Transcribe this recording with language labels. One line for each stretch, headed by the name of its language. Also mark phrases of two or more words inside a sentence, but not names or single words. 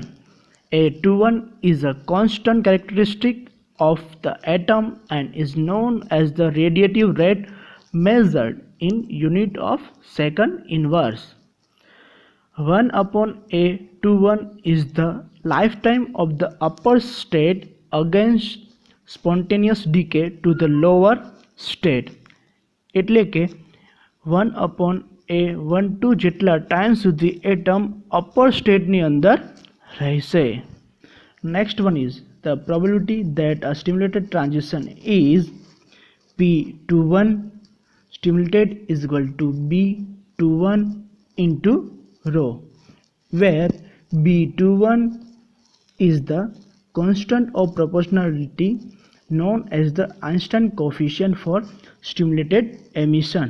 English: A21 is a constant characteristic of the atom and is known as the radiative rate measured in unit of second inverse. 1 upon A21 is the lifetime of the upper state against spontaneous decay to the lower state.
Gujarati: એટલે કે 1 upon A12 જેટલા ટાઈમ સુધી એટમ
English: upper state
Gujarati: ની અંદર રહેશે.
English: Next one is the probability that a stimulated transition is P21 stimulated is equal to B21 into rho, where B21 is the constant of proportionality known as the Einstein coefficient for stimulated emission.